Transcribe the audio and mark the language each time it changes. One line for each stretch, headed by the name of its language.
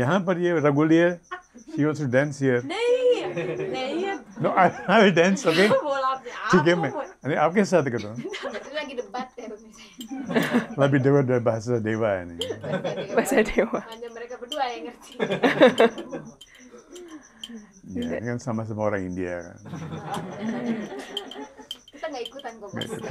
Hindi: यहाँ पर ये रगुली है,
English: she wants to dance here.
Hindi: नहीं.
English: No, I will dance, okay?
Hindi: ठीक है मैं, अरे आपके साथ करता हूँ.
Indonesian: Itu lagi debat ya misalnya. Lebih dewa dari bahasa dewa ini. Bahasa dewa. Hanya mereka berdua yang ngerti. Ya, ini kan sama-sama orang India kan. Kita nggak ikutan kok Mas.